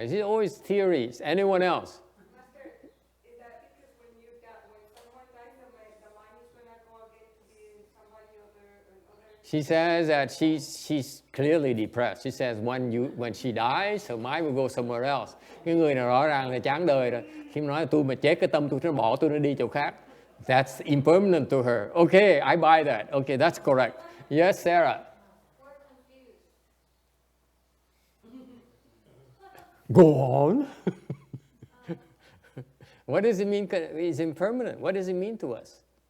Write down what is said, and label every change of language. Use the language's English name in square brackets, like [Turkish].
[English] It's always theories. Anyone else? Master, is that because when someone dies, the mind is going to go again to be somebody other? She says that she's clearly depressed. She says when she dies, her mind will go somewhere else. [Vietnamese] Cái người nào rõ ràng là chán đời rồi. Khi mà nói tôi mà chết, cái tâm tôi nó bỏ tôi nó đi chỗ khác. [English] That's impermanent to her. Okay, I buy that. Okay, that's correct. Yes, Sarah. Go on. What does it mean it's impermanent? What does it mean to us?